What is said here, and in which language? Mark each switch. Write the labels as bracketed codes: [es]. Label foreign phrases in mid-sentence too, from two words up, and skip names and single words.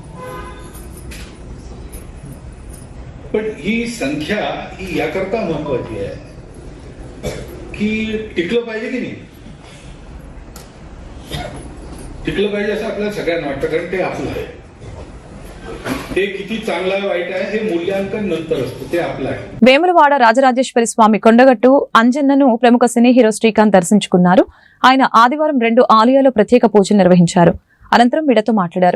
[mr] पण ही संख्या ही याकरता महत्वाची आहे की टिकलं पाहिजे की नाही. टिकलं पाहिजे असं आपल्याला सगळ्यांना वाटतं, कारण ते आपलं आहे. ते किती चांगलं आहे वाईट आहे हे मूल्यांकन नंतर असतं, ते आपलं आहे. [te] వేములవాడ రాజరాజేశ్వరి స్వామి కొండగట్టు అంజన్నను ప్రముఖ సినీ హీరో శ్రీకాంత్ దర్శించుకున్నారు. ఆయన ఆదివారం 2 ఆలయాల్లో ప్రత్యేక పూజలు నిర్వహించారు. అనంతరం మీడియాతో మాట్లాడారు.